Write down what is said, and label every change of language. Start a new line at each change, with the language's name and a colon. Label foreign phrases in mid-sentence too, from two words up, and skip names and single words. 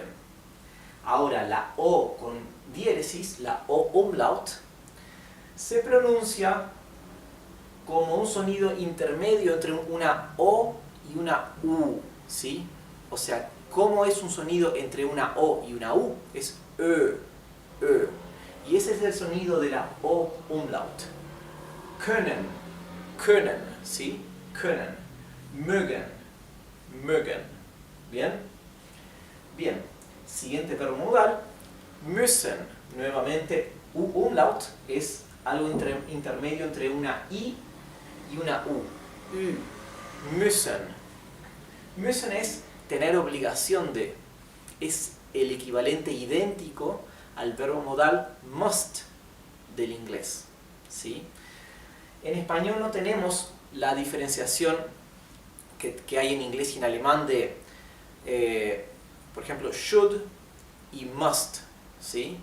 Spanish: Ahora la O con diéresis, la O umlaut, se pronuncia como un sonido intermedio entre una O y una U, ¿sí? O sea, ¿cómo es un sonido entre una O y una U? Es Ö, Ö. Y ese es el sonido de la O umlaut.
German: Können, können, ¿sí? Können. Mögen, mögen.
Spanish: ¿Bien? Bien. Siguiente verbo modal, müssen. Nuevamente, U umlaut es algo intermedio entre una I y una U.
German: Ü. Müssen.
Spanish: Müssen es tener obligación de. Es el equivalente idéntico al verbo modal must del inglés, ¿sí? En español no tenemos la diferenciación que hay en inglés y en alemán de, por ejemplo, should y must, ¿sí?